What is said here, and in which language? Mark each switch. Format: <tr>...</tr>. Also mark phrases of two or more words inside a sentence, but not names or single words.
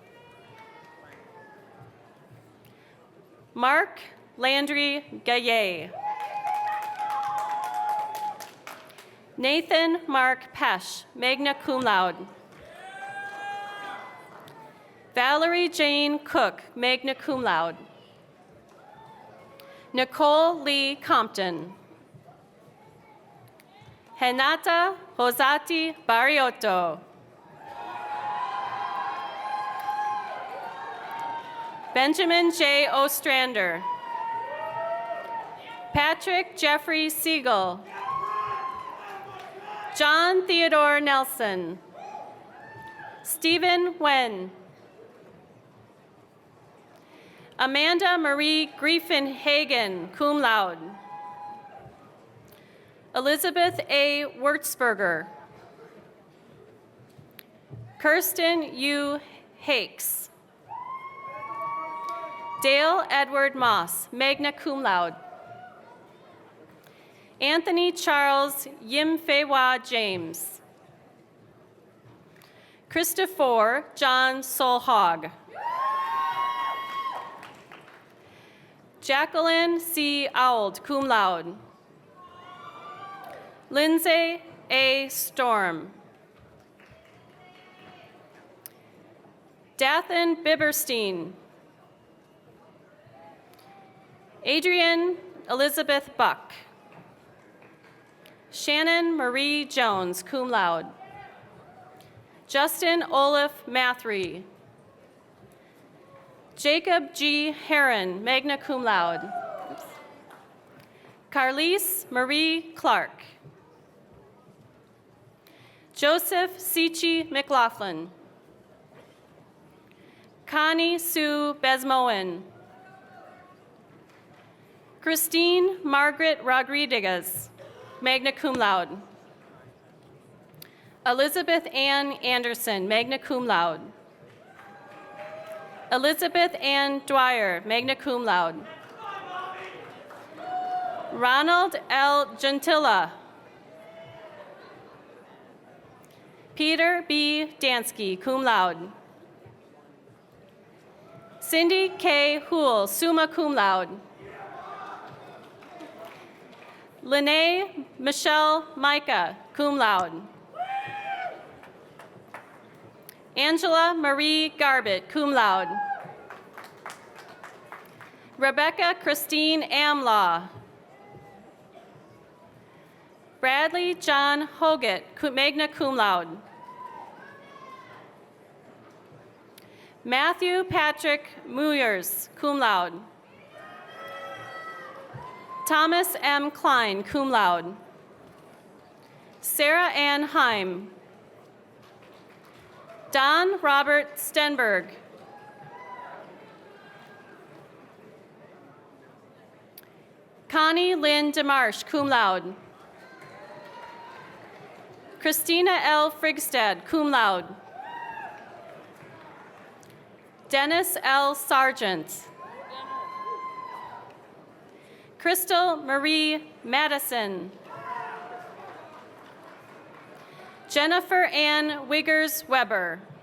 <en>Mark Landry Gaillet. Nathan Mark Pesh,</en> <la>magna cum laude.</la> <en>Valerie Jane Cook,</en> <la>magna cum laude.</la> <en>Nicole Lee Compton. Renata Rosati Bariotto. Benjamin J. Ostrander. Patrick Jeffrey Siegel. John Theodore Nelson. Stephen Wen. Amanda Marie Griffin Hagen,</en> <la>cum laude.</la> <en>Elizabeth A. Wurtzberger. Kirsten U. Hakes. Dale Edward Moss,</en> <la>magna cum laude.</la> <en>Anthony Charles Yimfewa James. Christopher John Solhog. Jacqueline C.</en> <la>Auld, cum laude.</la> <en>Lindsay A. Storm. Dathan Biberstein. Adrienne Elizabeth Buck. Shannon Marie Jones,</en> <la>cum laude.</la> <en>Justin Olaf Mathry. Jacob G. Heron,</en> <la>magna cum laude.</la> <en>Carlise Marie Clark. Joseph Sichi McLaughlin. Connie Sue Besmoen. Christine Margaret Rodriguez,</en> <la>magna cum laude.</la> <en>Elizabeth Ann Anderson,</en> <la>magna cum laude.</la> <en>Elizabeth Ann Dwyer,</en> <la>magna cum laude.</la> <en>Ronald L. Gentilla. Peter B. Dansky,</en> <la>cum laude.</la> <en>Cindy K.</en> <la>Houle, summa cum laude.</la> <en>Lene Michelle Micah,</en> <la>cum laude.</la> <en>Angela Marie Garbett,</en> <la>cum laude.</la> <en>Rebecca Christine Amlaw. Bradley John Hoggett,</en> <la>magna cum laude.</la> <en>Matthew Patrick Muyers,</en> <la>cum laude.</la> <en>Thomas M. Klein,</en> <la>cum laude.</la> <en>Sarah Ann Heim. Don Robert Stenberg. Connie Lynn DeMarsh,</en> <la>cum laude.</la> <en>Christina L. Frigstad,</en> <la>cum laude.</la> <en>Dennis L. Sargent. Crystal Marie Madison. Jennifer Ann Wiggers Weber.</en>